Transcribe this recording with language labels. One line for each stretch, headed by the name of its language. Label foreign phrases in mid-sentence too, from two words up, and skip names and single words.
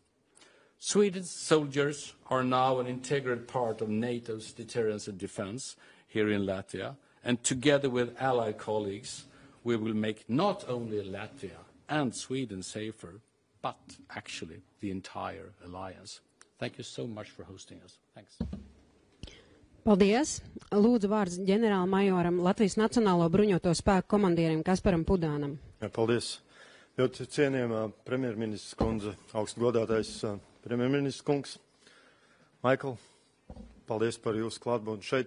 English: Sweden's soldiers are now an integral part of NATO's deterrence and defense here in Latvia, and together with Allied colleagues, we will make not only Latvia and Sweden safer, but actually the entire alliance. Thank you so much for hosting us. Thanks.
Latvian: Paldies. Lūdzu vārds ģenerālmajoram Latvijas Nacionālo bruņoto spēku komandierim Kasparam Pudānam. Jā, paldies. Ļoti cienījamā premjerministrs kundze, augstu godātais premjerministrs kungs, Michael, paldies par jūsu klātbūtni šeit.